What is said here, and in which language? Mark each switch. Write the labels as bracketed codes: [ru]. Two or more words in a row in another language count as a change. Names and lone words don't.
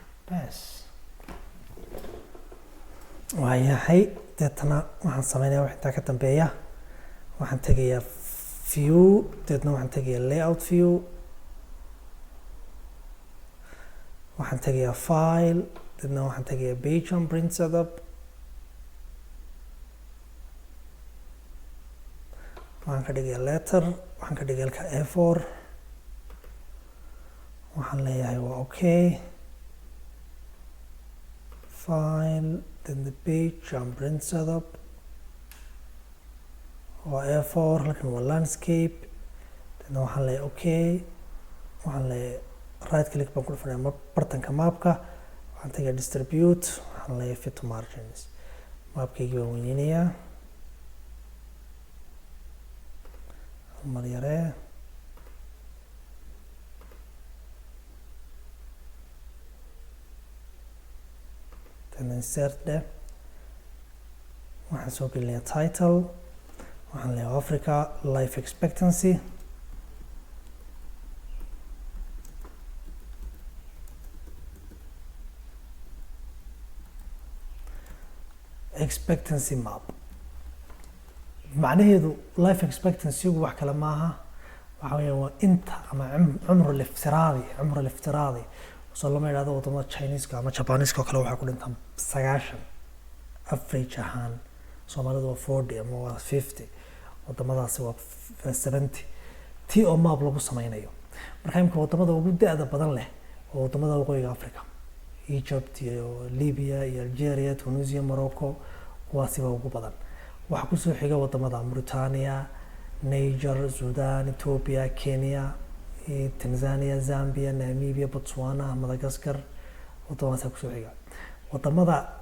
[so] bas waayahay deetana waxaan sameynayaa wax intaa ka dambeeya waxaan tegayaa view deetna waxaan tegayaa [en] layout view [so] waxaan tegayaa file deetna waxaan tegayaa [en] page on print setup [so] waxaan ka dhigayaa letter waxaan ka dhigay halka A4 waxaan leeyahay waa okay [en] file then the page on print setup [so] waa A4 halkan waa landscape then waxaan leeyahay okay waxaan leeyahay [en] right click [so] baan ku dhufanayaa bartanka maapka waxaan tegayaa distribute waxaan leeyahay [en] fit to margins [so] maapkaygii baan weyneynayaa mar yaree [en] then insert there [so] waxaan soo gelinayaa title waxaan leeyahay Africa [en] life expectancy expectancy map [so] macnaheedu [en] life expectancy- [so] gu wax kale maaha waxa weeyaan waa inta ama cumru liftiraadi soo lama yidhahdo wadamada Chinese-ka ama Japanese-ka oo kale waxaa ku dhintaan 90 average ahaan Soomaalidu waa 40 ama waa 50 wadamadaasi waa 70 tii oo maap lagu sameynayo marka imka wadamada ugu da'da badan leh oo wadamada waqooyiga Africa Egypt iyo Libya iyo Algeria Tunisia Morocco kuwaasi waa ugu badan waxaa ku soo xiga wadamada Mauritania Niger Sudan Ethiopia Kenya Tanzania Zambia Namibia Botswana Madagascar wadamadaas ku soo xiga wadamada